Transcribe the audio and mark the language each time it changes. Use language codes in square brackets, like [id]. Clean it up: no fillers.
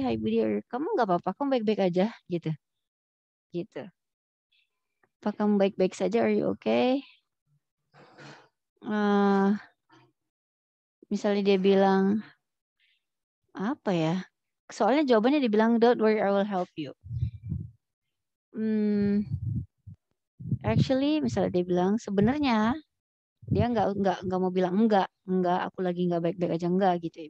[id] Hi Budi, kamu nggak apa-apa, kamu baik-baik aja gitu. Gitu. Apa kamu baik-baik saja? [en] Are you okay? [id] Misalnya dia bilang apa ya? Soalnya jawabannya dibilang [en] don't worry, I will help you. [id] Actually, misalnya dia bilang sebenarnya dia nggak mau bilang enggak, aku lagi nggak baik-baik aja enggak gitu ya.